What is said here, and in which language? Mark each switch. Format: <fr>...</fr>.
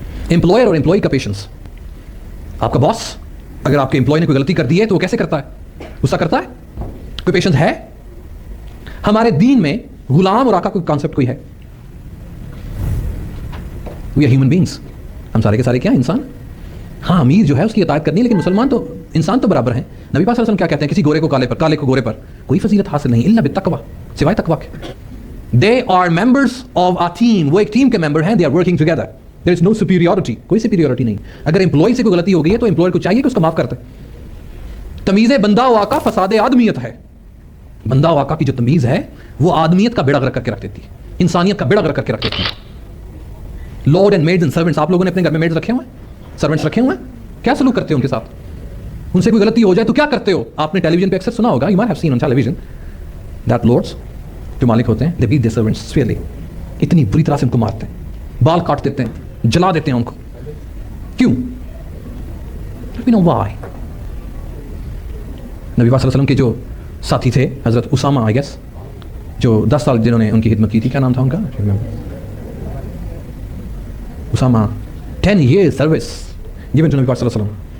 <ur>Employer اور employee کا patience. آپ کا باس اگر آپ کے امپلائی نے کوئی غلطی کر دی ہے تو وہ کیسے کرتا ہے؟ غصہ کرتا ہے؟ کوئی پیشنس ہے؟ ہمارے دین میں غلام اور آقا کوئی کانسیپٹ کوئی ہے؟</ur> <en>we are human beings,</en> <ur>ہم سارے کے سارے کیا انسان. ہاں امیر جو ہے اس کی اطاعت کرنی ہے, لیکن مسلمان تو انسان تو برابر ہیں. نبی پاک صلی اللہ علیہ وسلم کیا کہتے ہیں, کسی گورے کو کالے پر, کالے کو گورے پر کوئی فضیلت حاصل نہیں الا بالتقوی, سوائے تقوی کے.</ur> <en>They are members of our team,</en> <ur>وہ ایک ٹیم کے ممبر ہیں,</ur> <en>they are working together. There is no superiority,</en> <ur>کوئی superiority نہیں. اگر امپلائی سے کوئی غلطی ہو گئی ہے تو امپلائر کو چاہیے کہ اس کو معاف کر دے. تمیز بندہ و آقا فساد آدمیت ہے. بندہ و آقا کی جو تمیز ہے وہ آدمیت کا بیڑا غرق کر کے رکھ دیتی ہے, انسانیت کا بیڑا غرق کر کے رکھ دیتی ہے.</ur> <en>lord and maids and servants,</en> <ur>آپ لوگوں نے اپنے گھر میں میڈز رکھے ہوئے ہیں, سرونٹس رکھے ہوئے ہیں, کیا سلوک کرتے ہو ان کے ساتھ؟ ان سے کوئی غلطی ہو جائے تو کیا کرتے ہو؟ آپ نے ٹیلی ویژن پہ اکثر سنا ہوگا,</ur> <en>you might have seen on television that lords</en> <ur>جو مالک ہوتے ہیں,</ur> <en>they beat their servants severely.</en> <ur>اتنی بری طرح سے ان کو مارتے ہیں, بال کاٹ دیتے ہیں, جلا دیتے ہیں ان کو. کیوں؟</ur> <en>We know why.</en> <ur>نبی پاک صلی اللہ علیہ وسلم کے جو ساتھی تھے حضرت اسامہ,</ur> <en>I guess,</en> <ur>جو 10 سال جنہوں نے ان کی خدمت کی تھی, کیا نام تھا ان کا؟ Usama.</ur> <en>10 years service given to نبی پاک صلی اللہ علیہ وسلم.</en>